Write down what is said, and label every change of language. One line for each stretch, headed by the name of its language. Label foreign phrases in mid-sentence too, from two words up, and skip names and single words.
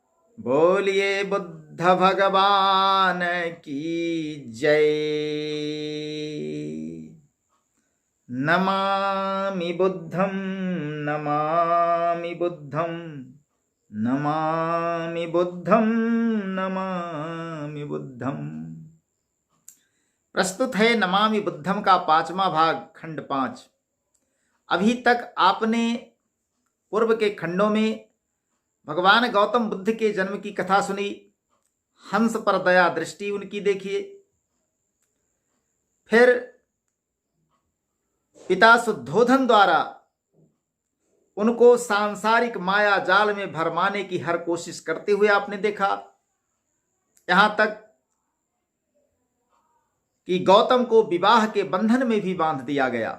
Hindi: बोलिए बुद्ध भगवान की जय।
Sanskrit: नमामि बुद्धं नमामि बुद्धं नमामि बुद्धं नमामि बुद्धं।
Hindi: प्रस्तुत है नमामि बुद्धम का 5वां भाग, खंड 5। अभी तक आपने पूर्व के खंडों में भगवान गौतम बुद्ध के जन्म की कथा सुनी, हंस पर दया दृष्टि उनकी देखिए। फिर पिता शुद्धोधन द्वारा उनको सांसारिक माया जाल में भरमाने की हर कोशिश करते हुए आपने देखा, यहां तक कि गौतम को विवाह के बंधन में भी बांध दिया गया।